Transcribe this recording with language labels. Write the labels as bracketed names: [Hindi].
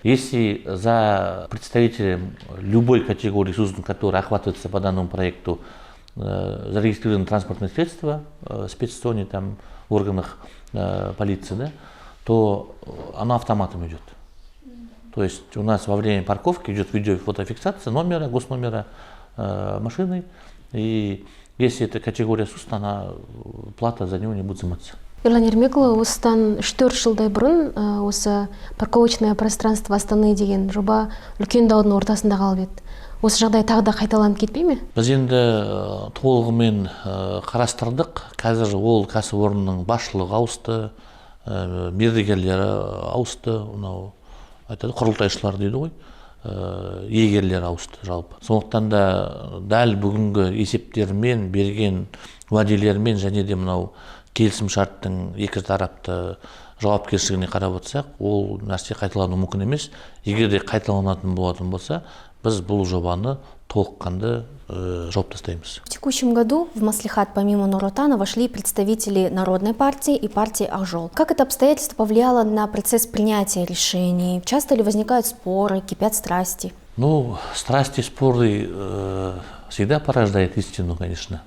[Russian] Если за представителем любой категории СУСН, которая охватывается по данному проекту, зарегистрировано транспортное средство в спецзоне, там, в органах полиции, да, то оно автоматом идет. То есть у нас во время парковки идет видеофотофиксация номера, госномера машины, и если это категория СУСН, плата за него не будет взиматься. [Kazakh] Ерлан Ермекұлы, осыдан 4 жылдай бұрын осы [Russian] парковочное пространство Астаны [Kazakh] деген жоба үлкен даудың ортасында қалып еді. Осы жағдай тағы да қайталанып кетпей ме? Біз енді толығымен қарастырдық. Қазір ол кәсіпорынның басшылығы ауысты, мердігерлері ауысты, құрылтайшылар дейді ғой, егерлер ауысты жалпы. Сондықтан да дәл бүгінгі есептермен, берген уәделермен және де мынау келісім шарттың екі тарапты жауапкершілігіне қарап отырсақ, ол нәрсе қайталану мүмкін емес. Егер де қайталанатын болатын болса, біз бұл жобаны толыққанды жауып тастаймыз. [Russian] В текущем году в маслихат помимо Нур-Отана вошли представители Народной партии и партии Ак-Жол. Как это обстоятельство повлияло на процесс принятия решений? Часто ли возникают споры, кипят страсти? Страсти, споры всегда порождают истину, конечно.